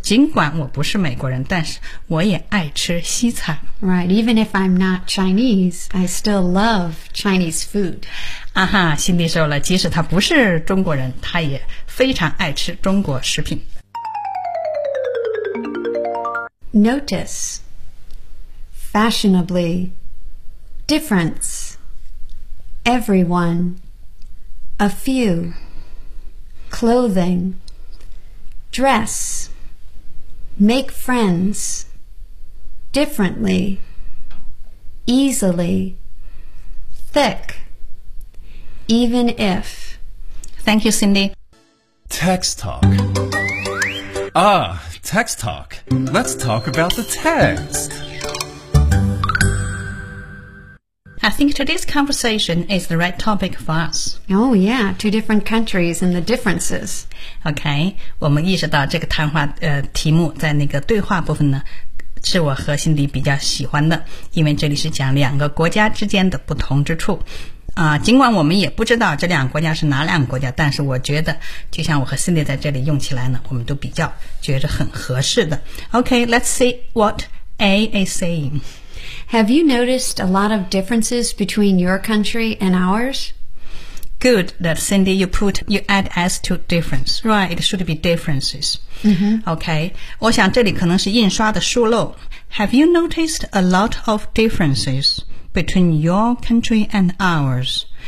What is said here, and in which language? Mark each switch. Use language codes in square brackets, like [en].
[zh] 尽管我不是美国人，但是我也爱吃西餐。 [en] Right, even if I'm not Chinese, I still love Chinese food. [zh] 啊哈，心里说了，即使他不是中国人，他也非常爱吃中国食品。 [en] Notice, fashionably,Difference, everyone, a few, clothing, dress, make friends, differently, easily, thick, even if. Thank you, Cindy. Text talk. Ah, text talk. Let's talk about the text. I think today's conversation is the right topic for us. Oh, yeah, two different countries and the differences. [zh] Okay, 我们意识到这个谈话、题目在那个对话部分呢，是我和心里比较喜欢的，因为这里是讲两个国家之间的不同之处。尽管我们也不知道这两个国家是哪两个国家，但是我觉得就像我和 Cindy 在这里用起来呢，我们都比较觉得很合适的。 [en] Okay, let's see what A is saying. Have you noticed a lot of differences between your country and ours? Good that Cindy, you add S to difference. Right, it should be differences.、 Mm-hmm. [zh] Okay, 我想这里可能是印刷的疏漏。 [en] Have you noticed a lot of differences between your country and ours?